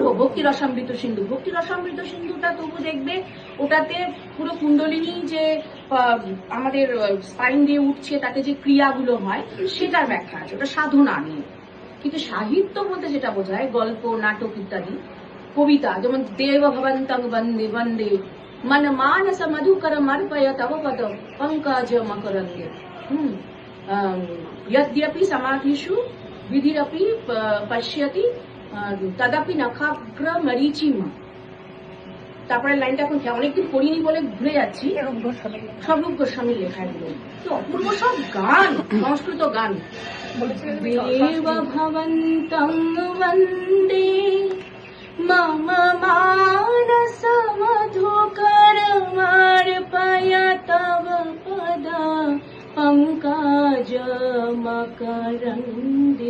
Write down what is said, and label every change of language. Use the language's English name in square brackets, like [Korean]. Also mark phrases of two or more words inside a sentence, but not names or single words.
[Bangla] ভক্তি রসামৃত সিন্ধু, ভক্তি রসামৃত সিন্ধুটা তবু দেখবে ওটাতে পুরো কুণ্ডলিনী যে আমাদের স্পাইন দিয়ে উঠছে, তাতে যে ক্রিয়াগুলো হয়, সেটার ব্যাখ্যা আছে। ওটা সাধনা নিয়ে। কিন্তু সাহিত্য বলতে যেটা বোঝায়, গল্প, নাটক ইত্যাদি, কবিতা, যেমন [Sanskrit] দেব ভবন্তং বন্দে বন্দে মন মানস মধুকর মর্পয় তব পদ পঙ্কজ মকরন্দে यद्यपि समाधिषु विधिरपि पश्यति तदपि नखाग्र मरीचिम। [Bangla] তারপরে লাইনটা এখন অনেকদিন পড়িনি বলে ভুলে যাচ্ছি। সব রূপ গোস্বামীর লেখা, এগুলো কি অপূর্ব সব গান, সংস্কৃত গান। [Sanskrit] দেব ভবন্তং বন্দে মম মানস মধুকর মর্পয় তব পদ পঙ্কজ মকরন্দে।